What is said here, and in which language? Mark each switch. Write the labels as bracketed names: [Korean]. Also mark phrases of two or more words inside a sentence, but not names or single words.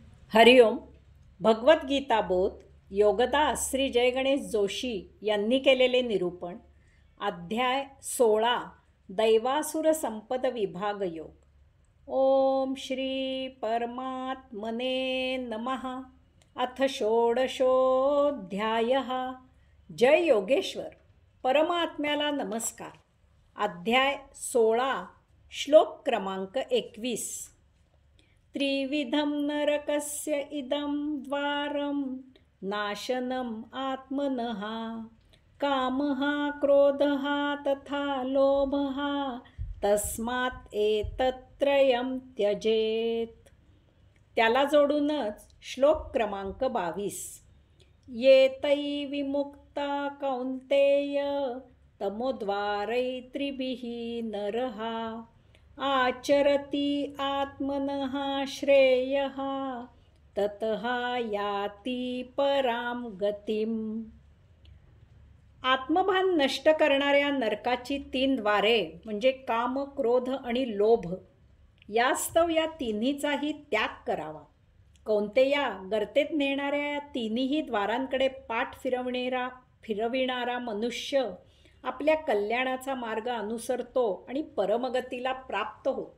[Marathi] हरिओम. भगवद्गीता बोध योगदास श्री जयगणेश जोशी यांनी केलेले निरूपण. अध्याय 16 दैवासुर संपद विभाग योग. [Sanskrit] ओम श्री परमात्मने नमः. अथ षोडशोऽध्यायः. [Marathi] जय योगेश्वर. परमात्म्याला नमस्कार. अध्याय 16 श्लोक क्रमांक 21. [Sanskrit] त्रिविधं नरकस्य इदं द्वारं नाशनम् आत्मनः कामः क्रोधः तथा लोभः तस्मात् एतत्त्रयं त्यजेत. [Marathi] त्याला जोडूनच श्लोक क्रमांक 22. [Sanskrit] येतै विमुक्ता कौन्तेय तमोद्वारै त्रिभिः नरः आचरति आत्मनः श्रेयः ततः याति परां गतिम. [Marathi] आत्मभान नष्ट करणाऱ्या नरकाची 3 द्वारे म्हणजे काम, क्रोध आणि लोभ यास्तव या तिन्हीचाही त्याग करावा. कौंतेया, गर्तेत नेणाऱ्या या तिन्ही द्वारांकडे पाठ फिरविणारा मनुष्य आपल्या कल्याणाचा मार्ग अनुसरतो आणि परमगतीला प्राप्त होतो.